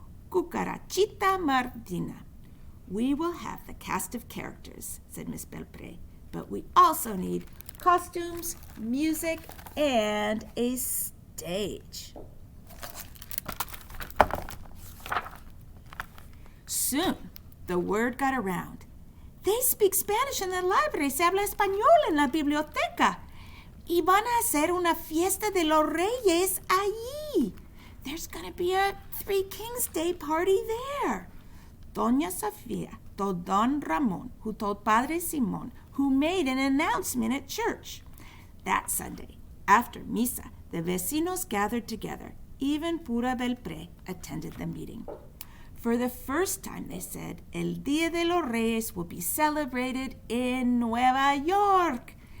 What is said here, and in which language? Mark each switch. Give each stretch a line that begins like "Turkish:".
English: Cucarachita Martina. We will have the cast of characters, said Miss Belpré, but we also need costumes, music, and a stage. Soon, the word got around. They speak Spanish in the library.
Spanish: Se habla español en la biblioteca. Y van a hacer una fiesta de los reyes allí.
English: There's going to be a Three Kings Day party there. Doña Sofía told Don Ramon, who told Padre Simón, who made an announcement at church. That Sunday, after misa, the vecinos gathered together. Even Pura Belpré attended the meeting. For the first time, they said, El Día de los Reyes will be celebrated in Nueva York.